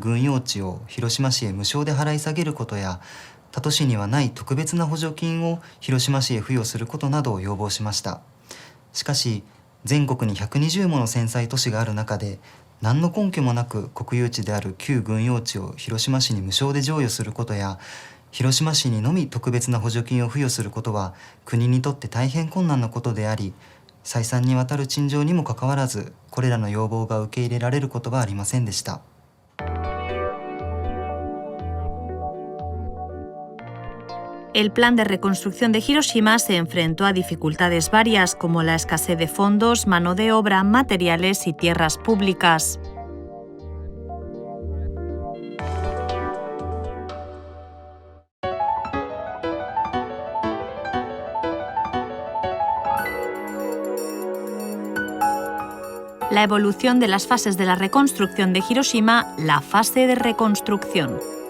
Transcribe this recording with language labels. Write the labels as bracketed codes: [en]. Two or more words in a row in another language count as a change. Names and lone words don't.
[ja] 軍用地を広島市へ無償で払い下げることや、他都市にはない特別な補助金を広島市へ付与することなどを要望しました。しかし全国に120もの戦災都市がある中で、何の根拠もなく国有地である旧軍用地を広島市に無償で譲与することや、広島市にのみ特別な補助金を付与することは国にとって大変困難なことであり、再三にわたる陳情にもかかわらず、これらの要望が受け入れられることはありませんでした。 [es] El plan de reconstrucción de Hiroshima se enfrentó a dificultades varias como la escasez de fondos, mano de obra, materiales y tierras públicas. La evolución de las fases de la reconstrucción de Hiroshima, la fase de reconstrucción.